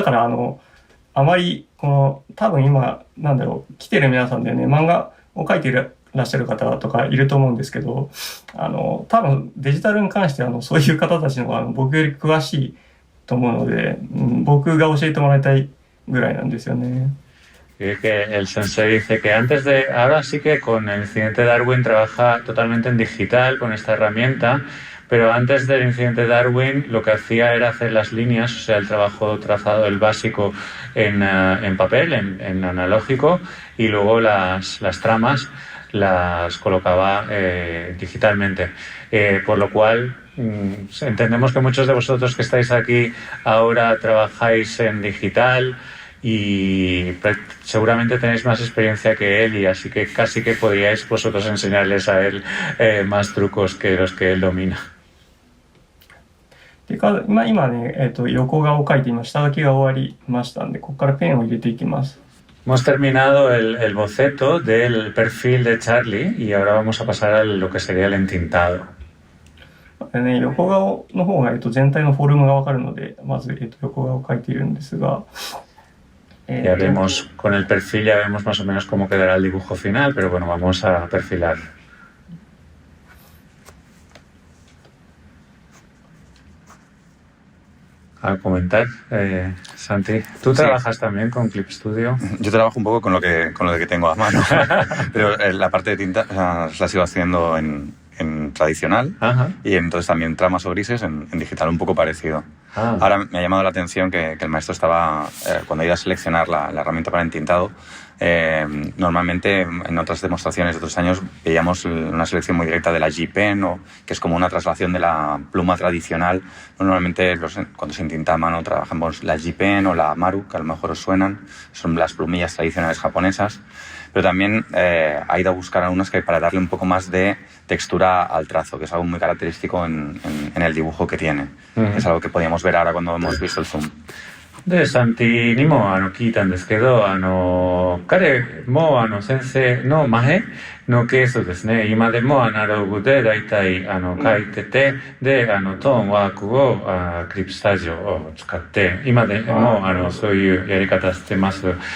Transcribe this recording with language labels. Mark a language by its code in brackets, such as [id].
[ja] だからあまり多分今来てる皆さんでね、漫画を描いていらっしゃる方とかいると思うんですけど、多分デジタルに関してはそういう方たちの方が僕より詳しいと思うので、僕が教えてもらいたいぐらいなんですよね。 [es] Que el sensei dice que ahora sí que con el incidente Darwin trabaja totalmente en digital con esta herramienta, pero antes del incidente Darwin lo que hacía era hacer las líneas, o sea, el trabajo trazado, el básico en papel, en analógico, y luego las tramas las colocaba digitalmente. Por lo cual entendemos que muchos de vosotros que estáis aquí ahora trabajáis en digital y seguramente tenéis más experiencia que él, y así que casi que podríais vosotros enseñarles a él más trucos que los que él domina. [ja] で今ね、横顔を描いて今下書きが終わりましたんで、ここからペンを入れていきます。 [es] Hemos terminado el boceto del perfil de Charlie y ahora vamos a pasar a lo que sería el entintado. [ja] ね、横顔の方が、全体のフォルムがわかるので、まず、横顔を描いているんですが、 [es] Ya vemos, con el perfil ya vemos más o menos cómo quedará el dibujo final, pero bueno, vamos a perfilar. A comentar, Santi, ¿tú trabajas también con Clip Studio? Yo trabajo un poco con lo que tengo a mano, pero la parte de tinta la sigo haciendo en tradicional. Ajá. Y entonces también tramas o grises en digital, un poco parecido. Ah. Ahora me ha llamado la atención que el maestro estaba, cuando iba a seleccionar la herramienta para entintado, normalmente en otras demostraciones de otros años veíamos una selección muy directa de la G-Pen, que es como una traslación de la pluma tradicional. Normalmente cuando se entinta a mano trabajamos la G-Pen o la Maru, que a lo mejor os suenan, son las plumillas tradicionales japonesas. Pero también ha ido a buscar algunas que para darle un poco más de textura al trazo, que es algo muy característico en el dibujo que tiene. Es algo que podíamos ver ahora cuando hemos visto el zoom. [ja] で、サンティにも聞いたんですけど、彼も先生の前のケースですね、今でもアナログでだいたい書いてて、で、トーンワークをクリップスタジオを使って、今でもそういうやり方してます。